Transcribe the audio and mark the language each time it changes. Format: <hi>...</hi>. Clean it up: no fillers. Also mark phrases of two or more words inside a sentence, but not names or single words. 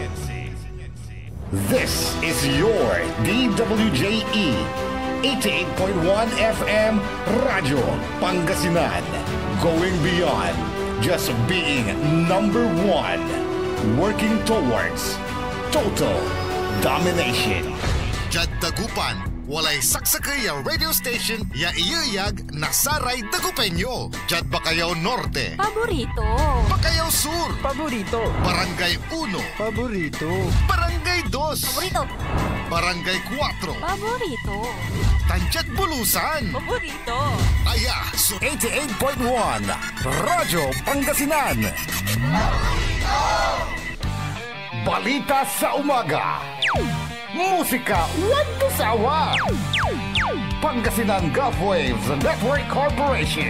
<en>This is your DWJE 88.1 FM Radio Pangasinan, going beyond just being number one, working towards total domination.</en> <pag>Jad Dagupan, walay saksakay ya radio station ya iyayag nasaray Dagupenyo. Jad Bacayao Norte. Paborito. Bacayao Sur. Paborito. Barangay 1. Paborito. Barangay 2. Paborito. Barangay 4. Paborito. Tanchat Bulusan. Paborito. Aya so 88.1 Radyo Pangasinan.</pag> <tl>Balita sa umaga. Musika walang sawa. Pangasinan Gulf Waves Network Corporation.</tl>